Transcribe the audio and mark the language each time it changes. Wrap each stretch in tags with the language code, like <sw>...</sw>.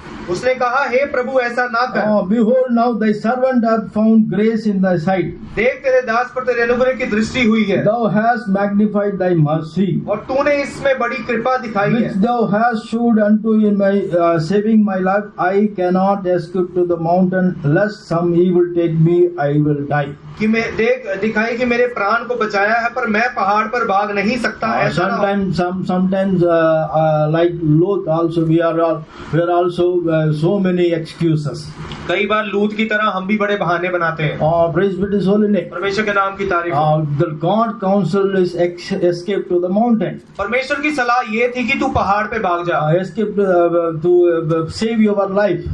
<hi>उसने कहा, हे प्रभु ऐसा ना कर।</hi> <en>Behold, now thy servant hath found grace in thy sight.</en> <hi>देख तेरे दास पर तेरे अनुग्रह की दृष्टि हुई है।</hi> <en>Thou hast magnified thy mercy.</en> <hi>और तूने इसमें बड़ी कृपा दिखाई है।</hi> <en>Which thou hast showed unto in my saving my life. I cannot escape to the mountain, lest some evil take me, I will die.</en> <hi>कि मैं दिखाई कि मेरे प्राण को बचाया है, पर मैं पहाड़ पर भाग नहीं सकता।</hi> <en>Sometimes like Lot also, we are also so many excuses.</en> <hi>कई बार लूत की तरह हम भी बड़े बहाने बनाते हैं।</hi> <en>Praise be to His holy name.</en> <hi>परमेश्वर के नाम की तारीफ हो।</hi> <en>The God counsel is escape to the mountain.</en> <hi>परमेश्वर की सलाह ये थी कि तू पहाड़ पे भाग जा,</hi> <en>Escape to save your life.</en>